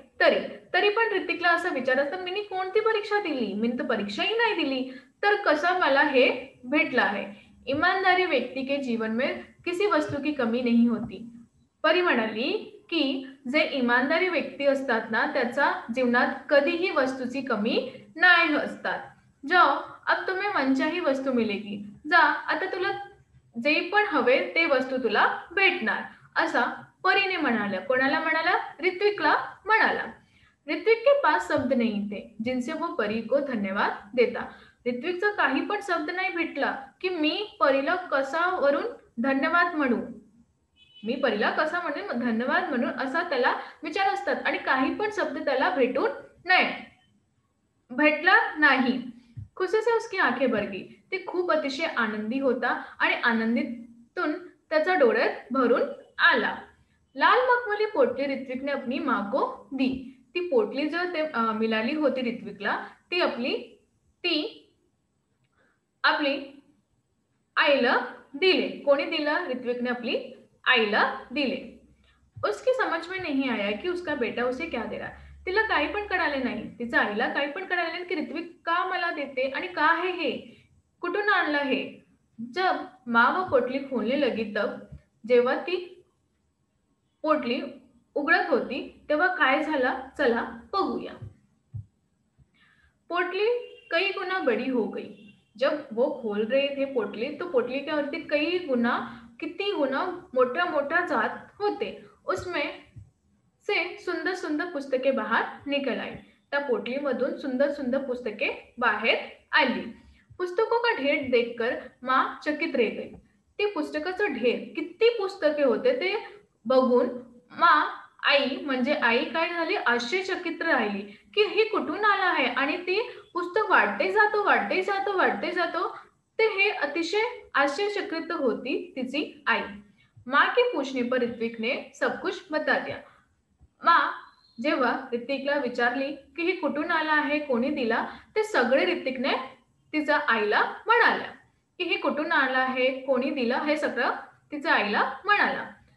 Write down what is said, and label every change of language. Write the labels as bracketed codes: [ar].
[mr] तरी तरी पण ऋतिकला असं विचारत तर मी कोणती परीक्षा दिली, मी तर परीक्षाही नाही दिली, तर कसं मला हे भेटलं आहे. [hi] ईमानदारी व्यक्ती के जीवन में किसी वस्तू की कमी नहीं होती. [mr] परी म्हणाली की जे इमानदारी व्यक्ती असतात ना त्याच्या जीवनात कधीही वस्तूची कमी नाही असतात. [hi] जाओ, अब तुम्हें मनचाही वस्तू मिलेगी. [mr] जा, आता तुला जे पण हवे ते वस्तू तुला भेटणार, असा परी ने म्हणाला. कोणाला म्हणाला? ऋत्विकला म्हणाला. [hi] ऋत्विक के पास शब्द नहीं थे जिनसे वो परी को धन्यवाद देता. [mr] ऋत्विकचा काही पण शब्द नाही भेटला की मी परीला कशावरून धन्यवाद म्हणू, मी परीला कसा म्हणून धन्यवाद म्हणून असा त्याला विचार असतात आणि काही पण शब्द त्याला भेटला नाही. [hi] खुशी से उसकी आंखें भर गई. [mr] ती खूप अतिशय आनंदी होता आणि आनंदीतून त्याचा डोळ्यात भरून आला. [hi] लाल मखमली पोटली ऋत्विक ने अपनी माँ को दी. [mr] ती पोटली जो मिळाली होती ऋत्विकला ती आपली आईला दिले. कोणी दिला? [hi] ऋत्विक ने अपनी [mr] आईला दिले. [hi] उसकी समझ में नहीं आया कि उसका बेटा उसे क्या दे रहा. [mr] तिला काही पण कळाले नाही, तिच्या आईला काही पण कळाले नाही की ऋत्विक का मला देते आणि का आहे हे, कुठून आणलं हे. [hi] जब माँ वो पोटली खोलने लगी तब [mr] जेव्हा ती पोटली उघडत होती तेव्हा काय झाला, चला बघूया. [hi] पोटली कई गुना बड़ी हो गई. जब वो खोल रहे थे पोटली तो पोटली के [mr] वरती किती गुना मोठ्या मोठ्या जात होते. [hi] उसमें से सुंदर सुंदर पुस्तके बाहर निकल आई. [mr] त्या पोटलीमधून सुंदर सुंदर पुस्तके बाहेर आली. [hi] पुस्तकों का ढेर देखकर माँ चकित रह गई. [mr] ती पुस्तकाचं ढेर, किती पुस्तके होते ते बघून आई म्हणजे आई काय झाली, आश्चर्यचकित राहिली की हे कुठून आलं आहे आणि ती पुस्तक वाढते जातो. ते हे अतिशय आश्चर्यचकित होती तिची आई. [hi] माँ के पूछने पर ऋत्विक ने सब कुछ बता दिया. [mr] माँ जेव्हा ऋत्विकला विचारली की हे कुठून आलं आहे, कोणी दिला, ते सगळे ऋत्विकने तिच्या आईला म्हणाला की हे कुठून आलं आहे, कोणी दिला, हे सगळं तिच्या आईला म्हणाला.